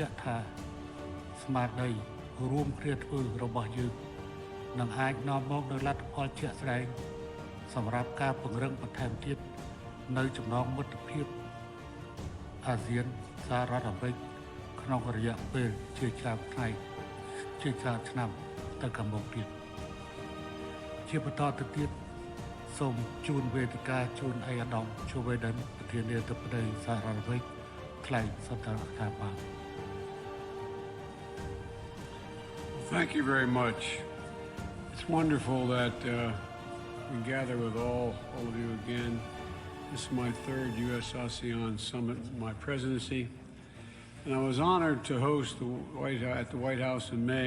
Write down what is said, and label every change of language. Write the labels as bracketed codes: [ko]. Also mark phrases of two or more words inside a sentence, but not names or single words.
[km] ក់ថាស្មារតីរួមគ្នាធ្វើរបស់យើងនឹងអាចនាំមកនូវលទ្ធផលជាក់ស្ដែងសម្រាប់ការពង្រឹងបន្ថែមទៀតនៅចំណងមិត្តភាពអាស៊ានសហរដ្ឋអាមេរិកក្នុងរយៈពេលជាច្រើនឆ្នាំទៅខាងមុខទៀតជាបន្តទៅទៀតសូមជូនវេទិកាជូនឯកឧត្តម Joe Biden ប្រធានាធិបតីសហរដ្ឋអាមេរិកថ្លែងសន្ទនាការបាន [en] Thank you very much. It's wonderful that we gather with all of you again. This is my third US-ASEAN Summit in my presidency, and I was honored to host at the White House in May.